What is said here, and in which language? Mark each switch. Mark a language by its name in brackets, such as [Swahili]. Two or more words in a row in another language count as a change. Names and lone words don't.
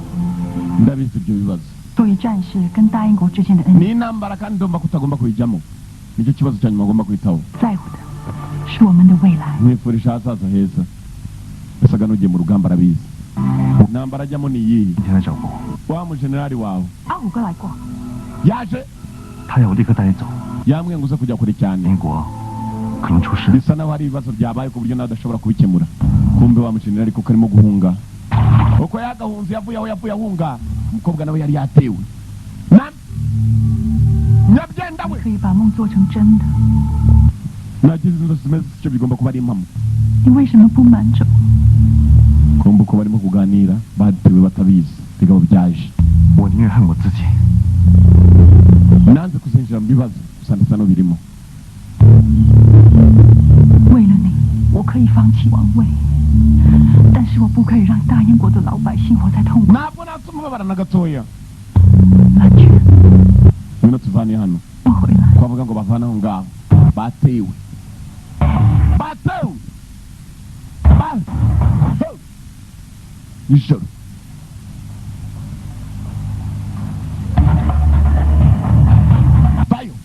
[Chinese] 作为战士跟大英国之间的恩怨，在乎的是我们的未来。你前来找过阿虎哥来过，他要我立刻带你走。英国可能出事。 [Kinyarwanda] bisa naho hari ibibazo byabaye ku buryo nawe adashobora kubikemura. Kumbe wa mujenerali kuko arimo guhunga. Uko yagahunze yavuye aho yavuye ahunga, umukobwa nawe yari yatewe. Nyabyenda we. [Chinese] 可以把梦做成真的。 [Kinyarwanda] Nagize inzozi zimeze icyo bigomba kuba ari impamo. [Chinese] 你为什么不瞒着我？ [Kinyarwanda] Kumbe uko barimo kuganira batewe batabizi. Bigabo byaje. [Chinese] 我宁愿恨我自己。 [Kinyarwanda] Nanze kuzinjira mu bibazo gusa ndasa no birimo. [Chinese] 为了你，我可以放弃王位，但是我不可以让大英国的老百姓活在痛苦。 [Kinyarwanda] Ntabwo natumubabara na gatoya. [Chinese] 蓝泉， [Kinyarwanda] Ngwino tuvane hano. [Chinese] 我回来。 [Kinyarwanda] Kwavuga ngo bavana aho ngaho. Batewe. Batewe. Nijoro. Bayo.